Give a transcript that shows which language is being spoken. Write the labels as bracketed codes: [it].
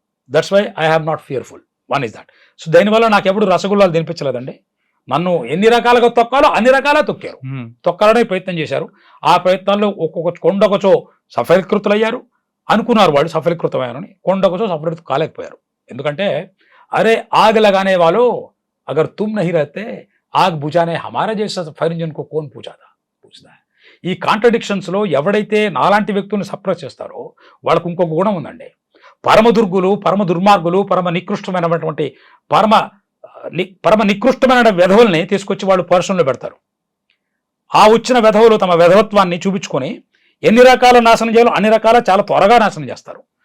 [en] That's why I have not fearful. One is that. So [te] దానివల్ల నాకు ఎప్పుడు రసగుల్లాలు తినిపించలేదండి. నన్ను ఎన్ని రకాలుగా తొక్కాలో అన్ని రకాలుగా తొక్కారు, తొక్కాలనే ప్రయత్నం చేశారు. ఆ ప్రయత్నాల్లో కొండొకచో సఫలీకృతులయ్యారు అనుకున్నారు వాళ్ళు, సఫలీకృతమయ్యారని. కొండొకచో సఫలీకృతం కాలేకపోయారు. ఎందుకంటే అరే [hi] आग लगाने वालों अगर तुम नहीं रहते आग बुझाने हमारा जैसा ఫైర్ ఇంజిన్ को कौन पूछता है. [te] ఈ కాంట్రడిక్షన్స్లో ఎవడైతే నాలాంటి వ్యక్తులను సప్రెస్ చేస్తారో వాళ్ళకు ఇంకొక గుణం ఉందండి. పరమ దుర్గులు, పరమ దుర్మార్గులు, పరమ నికృష్టమైనటువంటి పరమ నికృష్టమైన వెధవుల్ని తీసుకొచ్చి వాళ్ళు పర్సన్లో పెడతారు. ఆ వచ్చిన వెధవులు తమ వెధవత్వాన్ని చూపించుకొని ఎన్ని రకాల నాశనం చేయాలో అన్ని రకాల చాలా త్వరగా నాశనం చేస్తారు.